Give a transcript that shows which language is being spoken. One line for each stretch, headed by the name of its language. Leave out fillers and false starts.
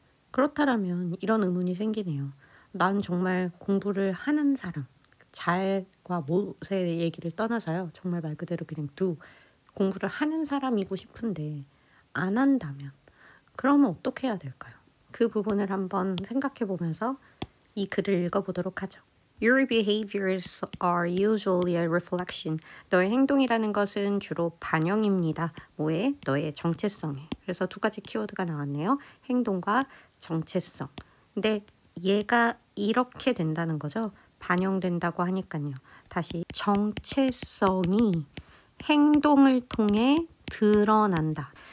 Korean: 그렇다면 이런 의문이 생기네요. 난 정말 공부를 하는 사람, 잘과 못의 얘기를 떠나서요. 정말 말 그대로 그냥 공부를 하는 사람이고 싶은데 안 한다면 그러면 어떻게 해야 될까요? 그 부분을 한번 생각해 보면서 이 글을 읽어보도록 하죠.
English: Your behaviors are usually a reflection.
Korean: 너의 행동이라는 것은 주로 반영입니다. 뭐에? 너의 정체성에. 그래서 두 가지 키워드가 나왔네요. 행동과 정체성. 근데 얘가 이렇게 된다는 거죠. 반영된다고 하니까요. 다시 정체성이 행동을 통해 드러난다.